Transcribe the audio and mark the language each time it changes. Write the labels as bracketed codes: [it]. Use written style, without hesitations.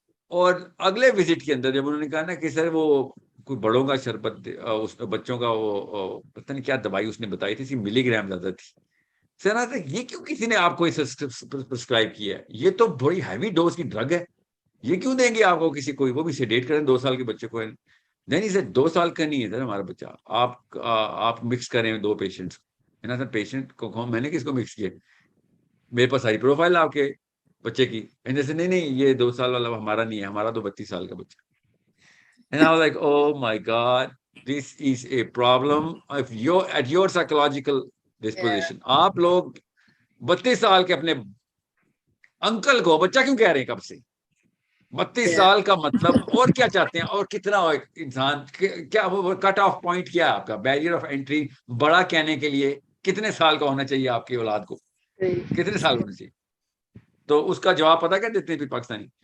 [ur] اور اگلے وزٹ کے اندر جب انہوں نے کہا نا کہ سر وہ کوئی بڑوں کا شربت, اس بچوں کا وہ پتہ نہیں کیا دوائی اس نے بتائی تھی, 30 ملی گرام زیادہ تھی, سر یہ کیوں کسی نے آپ کو پرسکرائب کیا ہے, یہ تو بڑی ہیوی ڈوز کی ڈرگ ہے, یہ کیوں دیں گے آپ کو کسی کو, وہ بھی سیڈیٹ کریں 2 سال کے بچے کو. نہیں سر 2 سال کا نہیں ہے سر ہمارا بچہ, آپ مکس کریں 2 پیشنٹس, ہے نا سر, پیشنٹ کو میں نے کس کو مکس کیا, میرے پاس ساری پروفائل آپ کے بچے کی, جیسے نہیں یہ 2 سال والا ہمارا نہیں ہے, ہمارا تو 32 سال کا بچہ. [en] And I was like, oh my God, this is a problem of at your psychological disposition. [ur] آپ لوگ 32 سال کے اپنے انکل کو بچہ کیوں کہہ رہے ہیں کب سے, 32 سال کا مطلب اور کیا چاہتے ہیں, اور کتنا انسان کیا وہ کٹ آف پوائنٹ کیا ہے آپ کا, بیریئر آف انٹری بڑا کہنے کے لیے کتنے سال کا ہونا چاہیے آپ کی اولاد کو, کتنے سال ہونا چاہیے. تو اس کا جواب پتا کیا دیتے ہیں پھر پاکستانی,